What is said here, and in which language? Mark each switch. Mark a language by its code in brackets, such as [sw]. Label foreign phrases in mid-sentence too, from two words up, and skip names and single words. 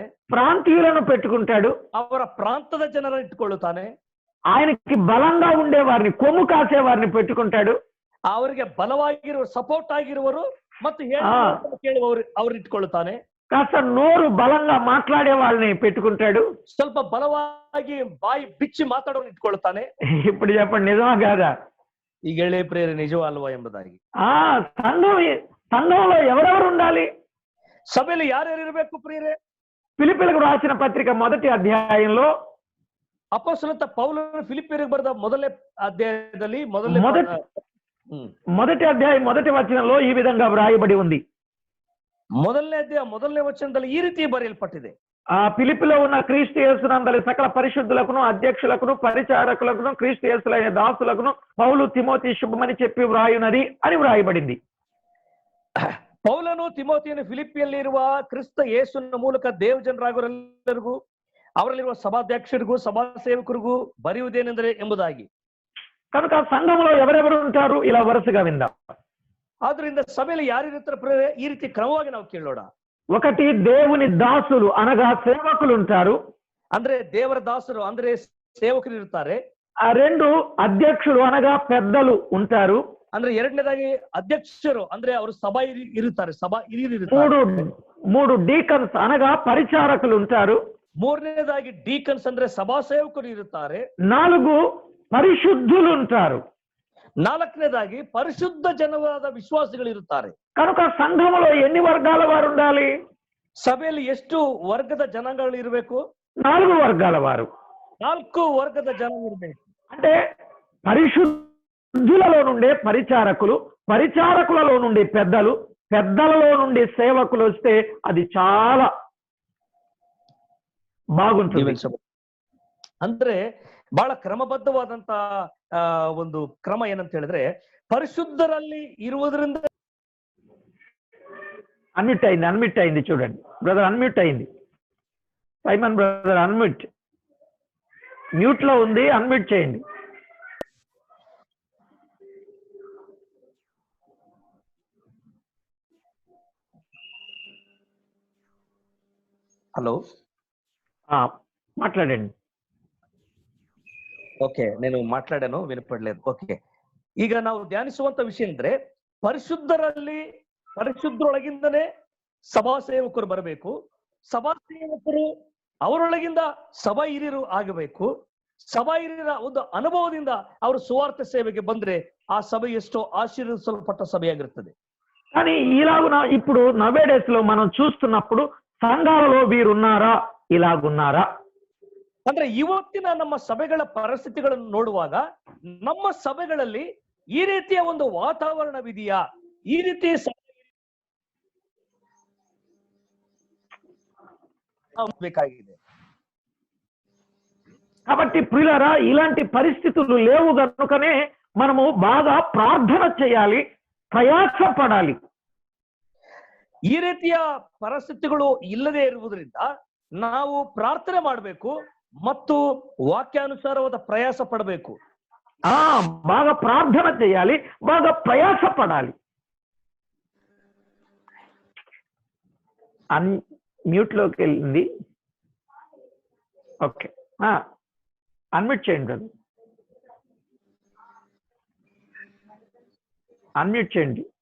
[te] ప్రాంతీయులను పెట్టుకుంటాడు, [kn] ಅವರ ಪ್ರಾಂತದ ಜನರನ್ನು ಇಟ್ಕೊಳ್ಳುತ್ತಾನೆ, [te] ఆయనకి బలంగా ఉండే వారిని, కొమ్ము కాసే వారిని పెట్టుకుంటాడు, [kn] ಅವರಿಗೆ ಬಲವಾಗಿರುವ ಸಪೋರ್ಟ್ ಆಗಿರುವರು ಮತ್ತು ಕೇಳುವವರು ಅವ್ರನ್ನ ಇಟ್ಕೊಳ್ಳುತ್ತಾನೆ, [te] కాస్త నోరు బలంగా మాట్లాడే వాళ్ళని పెట్టుకుంటాడు. [kn] ಸ್ವಲ್ಪ ಬಲವಾಗಿ ಬಾಯಿ ಬಿಚ್ಚಿ ಮಾತಾಡೋರು ಇಟ್ಕೊಳ್ತಾನೆ. [te] ఇప్పుడు చెప్పండి, నిజమా కాదా? [kn] ಈಗ ಹೇಳಿ ಪ್ರೇರೆ ನಿಜವಲ್ವಾ ಎಂಬುದಾಗಿ. [te] సంఘంలో ఎవరెవరు ఉండాలి? [kn] ಸಭೆಯಲ್ಲಿ ಯಾರ್ಯಾರು ಇರಬೇಕು ಪ್ರಿಯರೇ? [te] ఫిలిప్పీలకు రాసిన పత్రిక మొదటి అధ్యాయంలో [kn] ಅಪೊಸ್ತಲನಾದ ಪೌಲನು ಫಿಲಿಪ್ಪಿಯರಿಗೆ ಬರೆದ ಮೊದಲನೇ ಅಧ್ಯಾಯದಲ್ಲಿ [te] మొదటి అధ్యాయం మొదటి వచనంలో ఈ విధంగా వ్రాయబడి ఉంది. [kn] ಮೊದಲನೇ ಅಧ್ಯಾಯ ಮೊದಲನೇ ವಚನದಲ್ಲಿ ಈ ರೀತಿ ಬರೆಯಲ್ಪಟ್ಟಿದೆ. [te] ఆ ఫిలిప్పిలో ఉన్న క్రీస్తు యేసునందలి సకల పరిశుద్ధులకును అధ్యక్షులకును పరిచారకులకును క్రీస్తు యేసులైన దాసులకును పౌలు తిమోతి శుభమని చెప్పి వ్రాయునది అని వ్రాయబడింది. [kn] ಪೌಲನು ತಿಮೋತಿಯನ್ನು ಫಿಲಿಪ್ಪಿಯಲ್ಲಿರುವ ಕ್ರಿಸ್ತ ಯೇಸುವಿನ ಮೂಲಕ ದೇವಜನರಾಗುವರೆಲ್ಲರಿಗೂ ಅವರಲ್ಲಿರುವ ಸಭಾಧ್ಯಕ್ಷರಿಗೂ ಸಭಾ ಸೇವಕರಿಗೂ ಬರೆಯುವುದೇನೆಂದರೆ ಎಂಬುದಾಗಿ. [te] కనుక సంఘంలో ఎవరెవరు ఉంటారు? ఇలా వరుసగా విందాం. [kn] ಆದ್ರಿಂದ ಸಭೆಯಲ್ಲಿ ಯಾರಿರ್ತಾರೆ ಈ ರೀತಿ ಕ್ರಮವಾಗಿ ನಾವು ಕೇಳೋಣ. [te] ఒకటి, దేవుని దాసులు అనగా సేవకులు ఉంటారు. [kn] ಅಂದ್ರೆ ದೇವರ ದಾಸರು ಅಂದ್ರೆ ಸೇವಕರು ಇರ್ತಾರೆ. [te] రెండు, అధ్యక్షులు అనగా పెద్దలు ఉంటారు. [kn] ಅಂದ್ರೆ ಎರಡನೇದಾಗಿ ಅಧ್ಯಕ್ಷರು ಅಂದ್ರೆ ಅವರು ಸಭಾ ಇರುತ್ತಾರೆ, ಸಭಾ ಹಿರಿಯರು ಇರುತ್ತಾರೆ. [te] మూడు, డీకన్స్ అనగా పరిచారకులు ఉంటారు. [kn] ಮೂರನೇದಾಗಿ ಡೀಕನ್ಸ್ ಅಂದ್ರೆ ಸಭಾ ಸೇವಕರು ಇರುತ್ತಾರೆ. [te] 4, పరిశుద్ధులు ఉంటారు. [kn] ನಾಲ್ಕನೇದಾಗಿ ಪರಿಶುದ್ಧ ಜನವಾದ ವಿಶ್ವಾಸಿಗಳು ಇರುತ್ತಾರೆ. [te] కనుక సంఘములో ఎన్ని వర్గాల వారు ఉండాలి? [kn] ಸಭೆಯಲ್ಲಿ ಎಷ್ಟು ವರ್ಗದ ಜನಾಂಗಗಳು ಇರಬೇಕು? [te] 4 వర్గాల వారు. [kn] 4 ವರ್ಗದ ಜನ ಇರಬೇಕು. [te] అంటే పరిశుద్ధులలో నుండే పరిచారకులు, పరిచారకులలో నుండి పెద్దలు, పెద్దలలో నుండి సేవకులు వస్తే అది చాలా బాగుంటుంది. [kn] ಅಂದ್ರೆ ಬಹಳ ಕ್ರಮಬದ್ಧವಾದಂತ ಒಂದು ಕ್ರಮ ಏನಂತ ಹೇಳಿದ್ರೆ, ಪರಿಶುದ್ಧರಲ್ಲಿ ಇರುವುದರಿಂದ. [te] అన్మ్యూట్ అయింది చూడండి బ్రదర్, అన్మ్యూట్ అయింది. సైమన్ బ్రదర్ మ్యూట్ లో ఉంది, అన్మ్యూట్ చేయండి. హలో, మాట్లాడండి. ఓకే, నేను మాట్లాడాను, వినపడలేదు. [kn] ಓಕೆ, ಈಗ ನಾವು ಧ್ಯಾನಿಸುವಂತ ವಿಷಯ ಅಂದ್ರೆ ಪರಿಶುದ್ಧರೊಳಗಿಂದನೇ ಸಭಾ ಸೇವಕರು ಬರಬೇಕು. ಸಭಾ ಸೇವಕರು ಅವರೊಳಗಿಂದ ಸಭಾ ಹಿರಿಯರು ಆಗಬೇಕು. ಸಭಾ ಹಿರಿಯರ ಒಂದು ಅನುಭವದಿಂದ ಅವರು ಸುವಾರ್ಥ ಸೇವೆಗೆ ಬಂದ್ರೆ ಆ ಸಭೆ ಎಷ್ಟೋ ಆಶೀರ್ವದಿಸಲ್ಪಟ್ಟ ಸಭೆಯಾಗಿರ್ತದೆ. [te] కానీ ఇలాగున ఇప్పుడు నవేడేస్ లో మనం చూస్తున్నప్పుడు సంఘాలలో వీరున్నారా, ఇలాగున్నారా? [kn] ಅಂದ್ರೆ ಇವತ್ತಿನ ನಮ್ಮ ಸಭೆಗಳ ಪರಿಸ್ಥಿತಿಗಳನ್ನು ನೋಡುವಾಗ ನಮ್ಮ ಸಭೆಗಳಲ್ಲಿ ಈ ರೀತಿಯ ಒಂದು ವಾತಾವರಣವಿದೆಯಾ? ಈ ರೀತಿ ಬೇಕಾಗಿದೆ. [te] కాబట్టి ప్రియులారా, ఇలాంటి పరిస్థితులు లేవు కనుకనే మనము బాగా ప్రార్థన చేయాలి, ప్రయాసపడాలి. [kn] ಈ ರೀತಿಯ ಪರಿಸ್ಥಿತಿಗಳು ಇಲ್ಲದೆ ಇರುವುದರಿಂದ ನಾವು ಪ್ರಾರ್ಥನೆ ಮಾಡಬೇಕು ಮತ್ತು ವಾಕ್ಯಾನುಸಾರವಾದ ಪ್ರಯಾಸ ಪಡಬೇಕು. [te] బాగా ప్రార్థన చేయాలి, బాగా ప్రయాసపడాలి. మ్యూట్ లోకి వెళ్ళింది. ఓకే, అన్మ్యూట్ చేయండి, అన్మ్యూట్ చేయండి.